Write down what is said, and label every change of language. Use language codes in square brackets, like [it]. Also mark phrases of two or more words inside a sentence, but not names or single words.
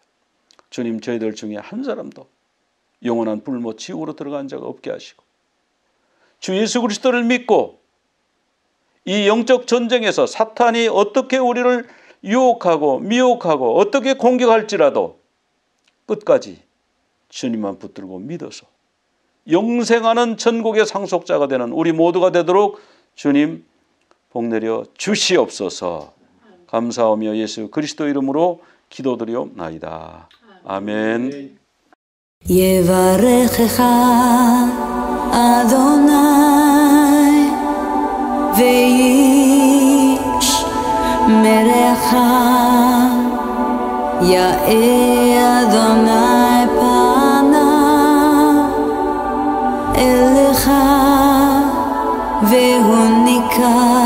[ko] 주님, 저희들 중에 한 사람도 영원한 불못 지옥으로 들어간 자가 없게 하시고, 주 예수 그리스도를 믿고 이 영적 전쟁에서 사탄이 어떻게 우리를 유혹하고 미혹하고 어떻게 공격할지라도 끝까지 주님만 붙들고 믿어서 영생하는 천국의 상속자가 되는 우리 모두가 되도록 주님 복 내려 주시옵소서. 감사하며 예수 그리스도 이름으로 기도드리옵나이다. 아멘. [he] יברכך אדוני וישמרך, יאר אדוני פניו אליך והוניקה,